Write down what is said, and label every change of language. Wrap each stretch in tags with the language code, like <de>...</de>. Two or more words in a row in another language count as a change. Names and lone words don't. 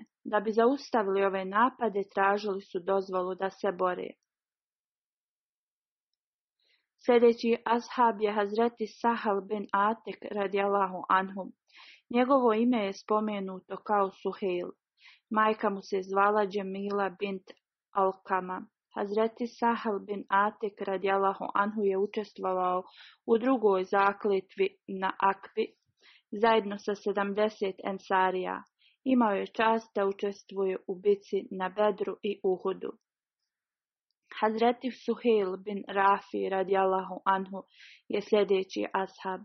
<bs>Da bi zaustavili ove napade, tražili su dozvolu da se bore. Sljedeći ashab je Hazreti Sahal bin Atik</bs> <ar>رضي الله عنه.</ar> <bs>Njegovo ime je spomenuto kao Suheil. Majka mu se zvala Džemila bint Alkama. Hazreti Sahal bin Atik</bs> <ar>رضي الله عنه</ar> <bs>je učestvovao u drugoj zakletvi na Akbi zajedno sa 70 ensarija. Imao je čast da učestvuje u bici na Bedru i Uhudu. Hazreti Suheil bin Rafi</bs> <ar>رضي الله عنه</ar> <bs>je sljedeći ashab.</bs>